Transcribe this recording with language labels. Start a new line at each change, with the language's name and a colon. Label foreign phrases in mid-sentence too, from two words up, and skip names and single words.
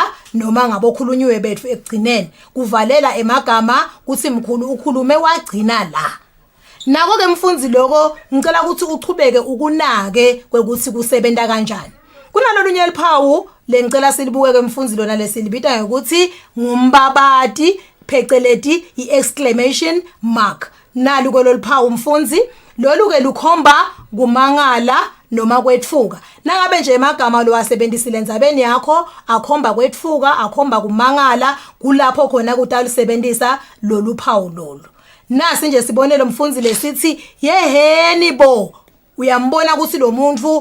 Swati: noma ngabokhulunyiwe bethu ekugcineni kuvalela emagama kuthi mkhulu ukhulume wagcina la nako ke mfundzi lokho ngicela ukuthi uchubeke ukunake kwekuthi kusebenta kanjani kunalolunye liphawu lengicela silibuke ke mfundzi lona lesilibita ukuthi ngumbabati pheceleti i-
English: exclamation mark
Swati: nalo kololiphawu mfundzi lolu ke lukhomba kumangala noma kwetfuka nangabe nje emagama lo wasebenzisile endzabeni yakho akhomba kwetfuka akhomba kumangala kulapho khona kutalisebenzisa lolu phawu lolu nasi nje sibonelo mfundzi lesithi yeheni bo uyambona ukuthi lo muntu